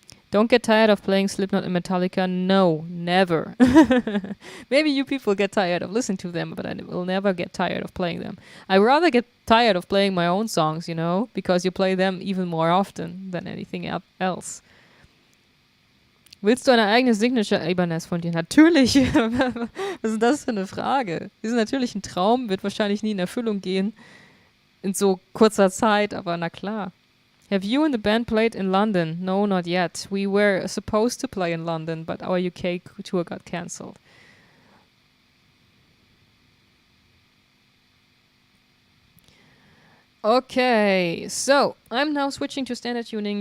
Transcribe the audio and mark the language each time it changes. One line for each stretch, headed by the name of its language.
English: Don't get tired of playing Slipknot and Metallica? No, never. Maybe you people get tired of listening to them, but I will never get tired of playing them. I rather get tired of playing my own songs, you know, because you play them even more often than anything else.
German: Willst du eine eigene Signature Ibanez von dir? Natürlich. Was ist das für eine Frage? Das ist natürlich ein Traum, wird wahrscheinlich nie in Erfüllung gehen in so kurzer Zeit, aber na klar.
English: Have you and the band played in London? No, not yet. We were supposed to play in London, but our UK tour got cancelled. Okay, so I'm now switching to standard tuning.